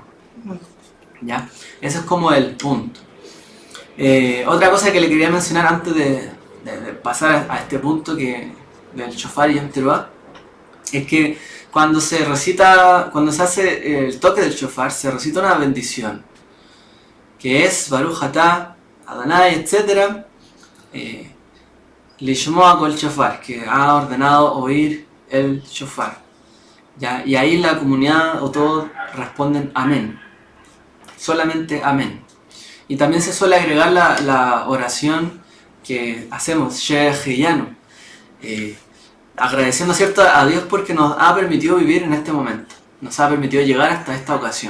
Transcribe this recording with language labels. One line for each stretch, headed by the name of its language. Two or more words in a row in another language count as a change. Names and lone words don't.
Spanish: ¿Ya? Ese es como el punto. Otra cosa que le quería mencionar antes de pasar a este punto del shofar y Yom Teruah, es que cuando se hace el toque del shofar, se recita una bendición, que es
Hebrew: ברוך אתה, אדוני,
Spanish: etc.
Hebrew: לשמוע קול שופר,
Spanish: que ha ordenado oír el shofar. ¿Ya? Y ahí la comunidad o todos responden amén. Solamente amén. Y también se suele agregar la oración que hacemos, Sheheyanu, agradeciendo, ¿cierto?, a Dios porque nos ha permitido vivir en este momento, nos ha permitido llegar hasta esta ocasión.